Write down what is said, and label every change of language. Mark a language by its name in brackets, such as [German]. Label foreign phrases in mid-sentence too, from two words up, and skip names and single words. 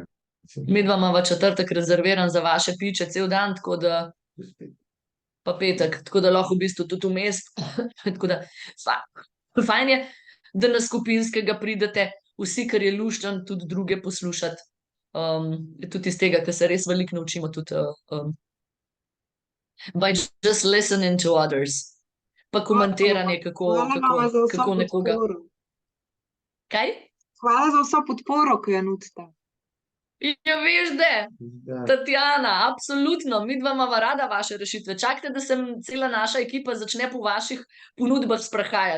[Slovenian] Midva imava četrtek rezerviran za vaše piče cel dan, tako da pa petek, tako da lahko v bistvu tudi vmes. Tako da fajn je, da na skupinskega pridete vsi, kar je luštan, tudi druge poslušati. Tudi iz tega, ker se res veliko naučimo tudi [English] by just listening to others. [Slovenian] Pa komentiranje, Hvala za vso kako nekoga. podporo. Kaj? Hvala za vso podporo, ki jo nudite. Ja, veš, da, Ja. Tatjana, absolutno, midva imava rada vaše rešitve. Čakajte, da se cela naša ekipa začne po vaših ponudbah sprehajati.